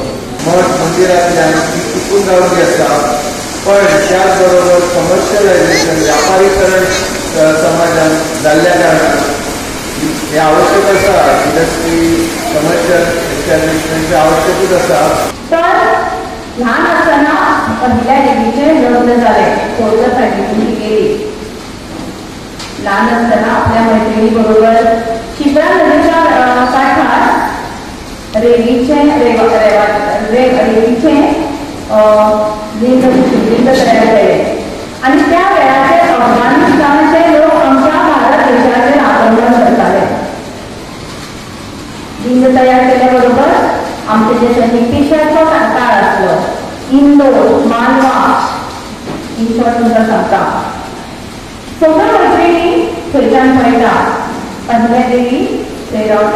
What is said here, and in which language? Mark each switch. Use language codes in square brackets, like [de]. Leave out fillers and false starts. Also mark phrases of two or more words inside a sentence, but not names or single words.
[kok] मठ मंदिरातल्या टिकून राहिली असतात, पण त्याचबरोबर कमर्शियलायझेशन व्यापारीकरण समाजात जाल्ल्या कारणान हे आवश्यक आसा। [en] industry commercial establishment [kok] आवश्यकूच आसा। [mr] तर लहान असताना पहिल्या देवीचे लग्न झाले, थोडं फॅमिली गेली। लहान असताना आपल्या मैत्रिणी बरोबर शिप्रा नदीच्या काठार रेवीचे लिंग तयार केले आणि त्या वेळाचे अफगाणिस्तानचे लोक आमच्या भारत देशाचे आक्रमण करताले। [kok] लिंग तयार केल्याबरोबर आमचे जे ब्रिटिशांचो काळ आसलो, इंदोर, मालवा विश्वास तुमकां सांगता। सगळ्या मैत्रिणी थंयच्यान पळयता, पहिल्या देवी थंय रावता।